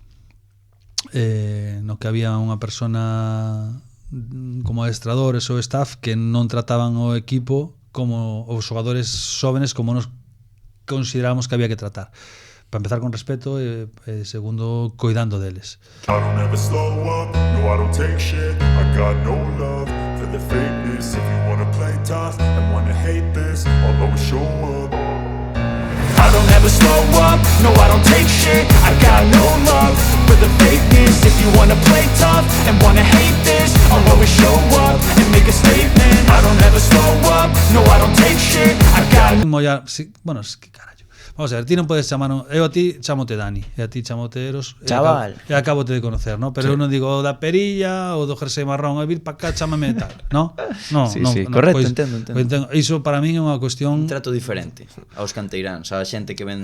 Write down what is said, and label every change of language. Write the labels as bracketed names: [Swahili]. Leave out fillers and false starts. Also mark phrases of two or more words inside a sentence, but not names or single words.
[Galician] No que había unha persona como adestradores ou staff que non trataban o equipo como os xogadores xóvenes como nos considerábamos que había que tratar. Para empezar, con respeto, e segundo, coidando deles. [English] I don't ever slow up, no I don't take shit, I got no love for the fakeness. If you wanna play tough and wanna hate this, I'll always show up. I don't ever slow up, no I don't take shit, I got no love for the fakeness. If you wanna play tough and wanna hate this, I'll always show up and make a statement. I don't ever slow up, no I don't take shit, I got... [Galician] Bueno, que carallo. Vamos a ver, ti non podes chamar, eu a ti chamote Dani, e a ti chamote Eros, Chaval. e acabo de conocer, ¿no? Pero eu non digo o da perilla, o do jersey marrón, vir para cá, chámame tal, ¿no? No, Sí, no, sí, no, correcto, pois, entendo. Iso para min é unha cuestión. Un trato diferente aos canteiráns, a xente que ven